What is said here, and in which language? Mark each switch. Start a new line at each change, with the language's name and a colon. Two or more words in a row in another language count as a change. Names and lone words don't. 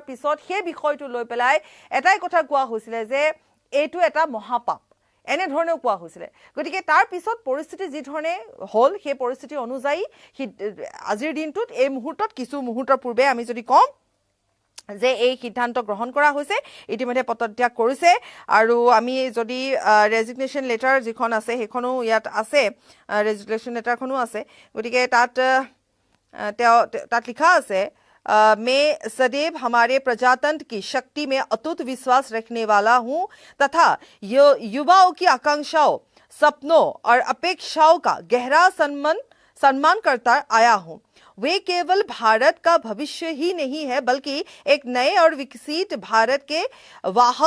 Assamese: পিছত সেই বিষয়টো লৈ পেলাই এটাই কথা কোৱা হৈছিলে যে এইটো এটা মহাপাপ এনেধৰণেও কোৱা হৈছিলে গতিকে তাৰ পিছত পৰিস্থিতি যি ধৰণে হ'ল সেই পৰিস্থিতি অনুযায়ী আজিৰ দিনটোত এই মুহূৰ্তত কিছু মুহূৰ্তৰ পূৰ্বে আমি যদি কওঁ যে এই সিদ্ধান্ত গ্ৰহণ কৰা হৈছে ইতিমধ্যে পদত্যাগ কৰিছে আৰু আমি যদি
English: resignation letter
Assamese: যিখন আছে সেইখনো ইয়াত আছে ৰেজিগনেশ্যন লেটাৰখনো আছে গতিকে তাত লিখা আছে
Hindi: मैं सदैव हमारे प्रजातंत्र की शक्ति में अटूट विश्वास रखने वाला हूं तथा युवाओं की आकांक्षाओं सपनों और अपेक्षाओं का गहरा सम्मान करता आया हूं वे केवल भारत का भविष्य ही नहीं है बल्कि एक नए और विकसित भारत के वाहक